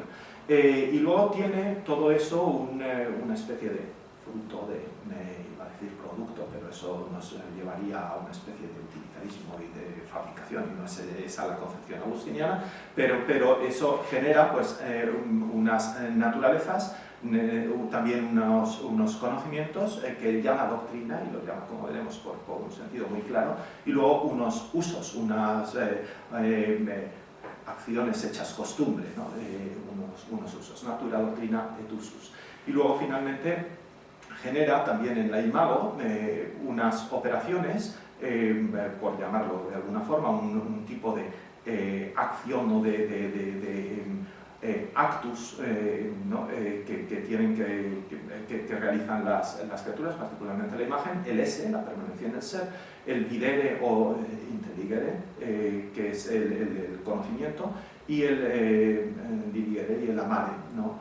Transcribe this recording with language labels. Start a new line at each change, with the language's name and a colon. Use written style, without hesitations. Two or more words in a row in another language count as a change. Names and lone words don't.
Spanish: Y luego tiene todo eso una especie de fruto iba a decir producto, pero eso nos llevaría a una especie de utilitarismo y de fabricación, y no es esa la concepción agustiniana, pero eso genera pues unas naturalezas, también unos conocimientos que él llama doctrina, y lo llama, como veremos, por un sentido muy claro, y luego unos usos, unas acciones hechas costumbre, ¿no? unos usos,
Latin: natura, doctrina et usus.
Spanish: Y luego finalmente genera también en la imago unas operaciones, por llamarlo de alguna forma, un tipo de acción o de actus, ¿no? que realizan las criaturas, particularmente la imagen, el esse, la permanencia en el ser, el videre o intelligere, que es el conocimiento, y el diligere y el amare, ¿no?